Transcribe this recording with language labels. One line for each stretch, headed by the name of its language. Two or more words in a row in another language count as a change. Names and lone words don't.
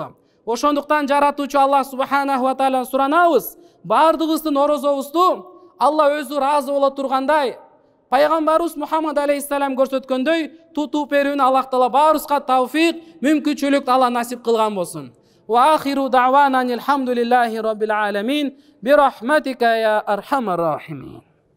Kyrgyz: Ошондуктан жаратуучу Аллах
Arabic: سبحانه وتعالى
Kyrgyz: суранабыз, бардыгыбыздын орозобузду Алла өзү разы боло тургандай, Пайгамбарыбыз Мухаммад алейхиссалам көрсөткөндөй тутуп берүүнү Аллах Таала баарыбызга тавфик, мүмкүнчүлүк Алла насип кылган болсун.
Arabic: وآخر دعوانا الحمد لله رب العالمين برحمتك يا أرحم الراحمين.